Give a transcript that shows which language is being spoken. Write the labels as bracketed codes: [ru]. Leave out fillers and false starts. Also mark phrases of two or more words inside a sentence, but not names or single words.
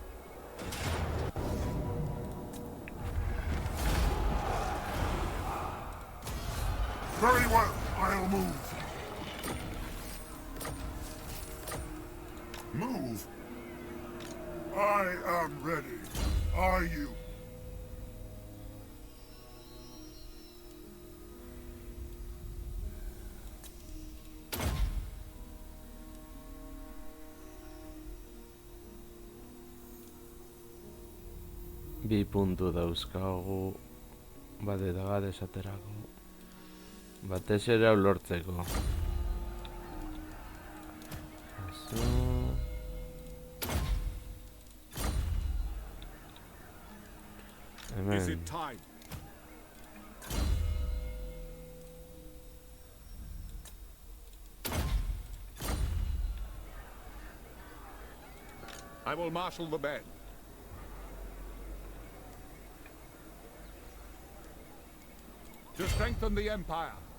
[en] Very well, I'll move. Move? I am ready. Are you? [eu] Bi puntu dauzkagu bat eta bat esaterako. Batez ere hau lortzeko. Eso. [en] Is [eu] Hemen. [en] it time? I will marshal the men. To strengthen the Empire.